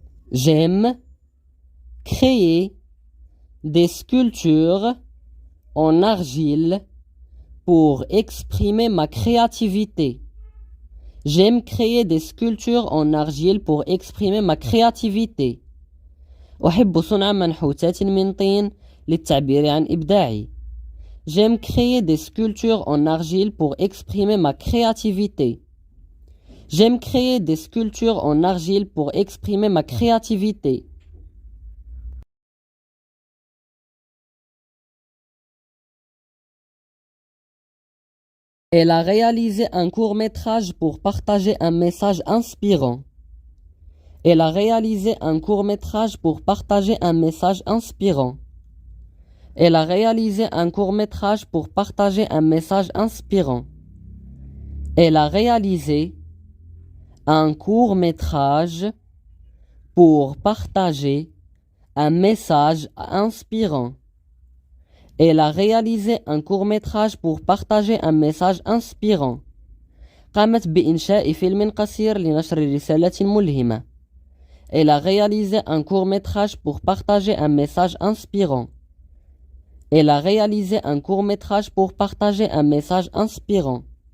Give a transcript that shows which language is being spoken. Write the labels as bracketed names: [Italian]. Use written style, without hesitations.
[French] J'aime créer des sculptures en argile pour exprimer ma créativité. J'aime créer des sculptures en argile pour exprimer ma créativité. [Arabic] أحب صنع منحوتات من طين للتعبير عن إبداعي. [French] J'aime créer des sculptures en argile pour exprimer ma créativité. J'aime créer des sculptures en argile pour exprimer ma créativité. Elle a réalisé un court-métrage pour partager un message inspirant. Elle a réalisé un court-métrage pour partager un message inspirant. Elle a réalisé un court-métrage pour partager un message inspirant. Elle a réalisé un court-métrage pour partager un message inspirant. Elle a réalisé un court-métrage pour partager un message inspirant. [Arabic] قامت بإنشاء فيلم قصير لنشر رسالة ملهمة. [French] Elle a réalisé un court-métrage pour partager un message inspirant. Elle a réalisé un court-métrage pour partager un message inspirant.